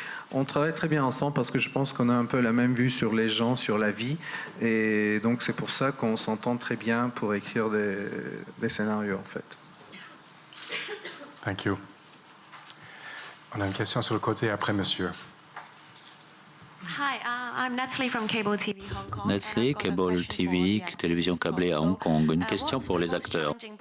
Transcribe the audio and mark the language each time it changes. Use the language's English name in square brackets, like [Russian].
[French] On travaille très bien ensemble parce que je pense qu'on a un peu la même vue sur les gens, sur la vie. Et donc c'est pour ça qu'on s'entend très bien pour écrire des scénarios en fait. [English] Thank you. [French] On a une question sur le côté après, monsieur. [English] Hi, I'm Natalie from Cable TV Hong Kong. [French] Natalie, Cable TV, télévision câblée à Hong Kong. Une question pour les acteurs.